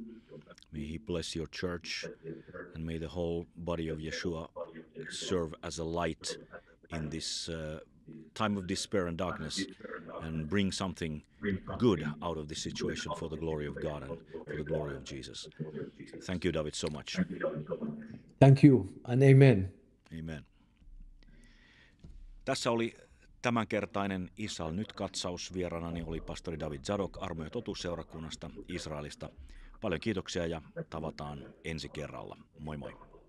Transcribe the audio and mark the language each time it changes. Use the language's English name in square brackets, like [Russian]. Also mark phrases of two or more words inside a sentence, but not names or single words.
[English] May he bless your church, and may the whole body of Yeshua serve as a light in this time of despair and darkness, and bring something good out of this situation for the glory of God and for the glory of Jesus. Thank you, David, so much. Thank you, and amen. Amen. [Finnish] Tässä oli tämänkertainen Israel nyt -katsaus. Vieraanani oli pastori David Zadok Armo- ja totuusseurakunnasta Israelista. Paljon kiitoksia ja tavataan ensi kerralla. Moi moi.